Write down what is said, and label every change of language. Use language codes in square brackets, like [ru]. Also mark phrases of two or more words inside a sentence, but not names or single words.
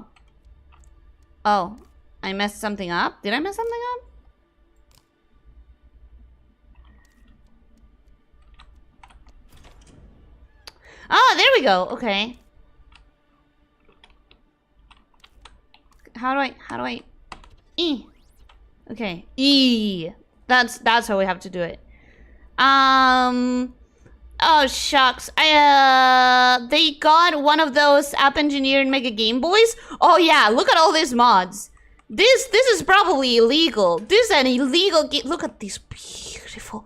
[en] Oh, I messed something up. Did I mess something up? Oh, there we go. Okay. How do I? E. Okay. E. That's how we have to do it. Oh shucks. They got one of those app engineered Mega Game Boys. Oh yeah, look at all these mods. This is probably illegal. This is an illegal game. Look at this beautiful.